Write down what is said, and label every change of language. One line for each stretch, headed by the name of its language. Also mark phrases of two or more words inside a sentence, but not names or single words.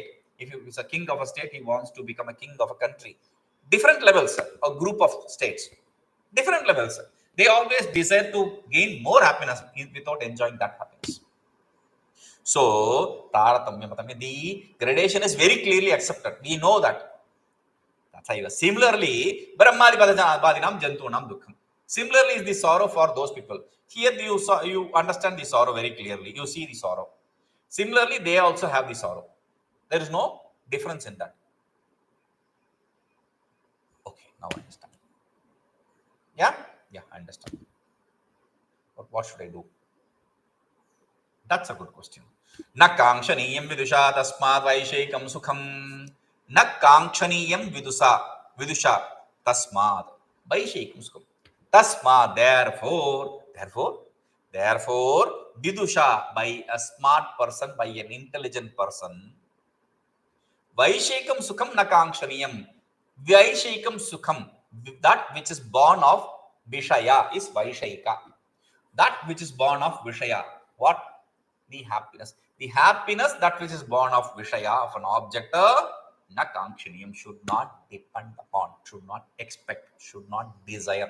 English: If he is a king of a state, he wants to become a king of a country. Different levels, a group of states. Different levels. They always desire to gain more happiness without enjoying that happiness. So, tāratamyaṃ, the gradation is very clearly accepted. We know that. Tathaiva. Similarly,
Sanskrit: ब्रह्मादिपदभाजिनां जन्तूनां दुःखं.
English: Similarly is the sorrow for those people. Here you understand the sorrow very clearly. You see the sorrow. Similarly, they also have the sorrow. There is no difference in that. Okay, now I understand. Yeah, I understand. But what should I do? That's a good question.
Sanskrit: न काङ्क्षणीयं विदुषा तस्माद्वैषयिकं सुखम्. न काङ्क्षणीयं विदुषा तस्माद्वैषयिकं सुखम्.
English: Tasmād, therefore, viduṣā, by a smart person, by an intelligent person.
Sanskrit: वैषयिकं सुखम् न काङ्क्षणीयं. वैषयिकं सुखम्,
English: that which is born of viṣaya is vaishayika. That which is born of viṣaya. What? The happiness. The happiness, that which is born of viṣaya, of an object,
Sanskrit: न काङ्क्षणीयं,
English: should not depend upon, should not expect, should not desire.